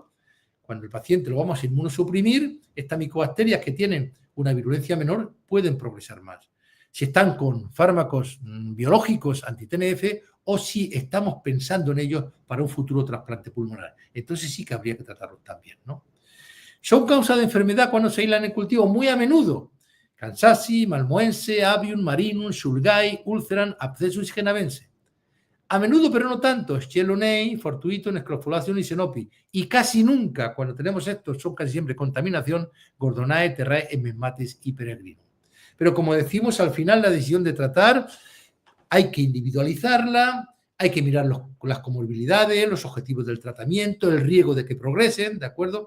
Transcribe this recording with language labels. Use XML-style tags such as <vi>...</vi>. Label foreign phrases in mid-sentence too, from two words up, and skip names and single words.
<es>Cuando el paciente lo vamos a inmunosuprimir, estas micobacterias que tienen una virulencia menor pueden progresar más. Si están con fármacos biológicos anti-TNF o si estamos pensando en ellos para un futuro trasplante pulmonar. Entonces sí que habría que tratarlos también, ¿no? Son causa de enfermedad cuando se aíslan en cultivo muy a menudo. Kansasi, malmoense, avium, marinum, sulgai, ulceran, abscessus genavense. A menudo, pero no tanto, Schelonei, Fortuiton, Scrofulacium y Senopi. Y casi nunca, cuando tenemos estos, son casi siempre contaminación, Gordonae, Terrae, Emesmatis y Peregrino. Pero como decimos, al final la decisión de tratar hay que individualizarla, hay que mirar las comorbilidades, los objetivos del tratamiento, el riesgo de que progresen, ¿de acuerdo?</es>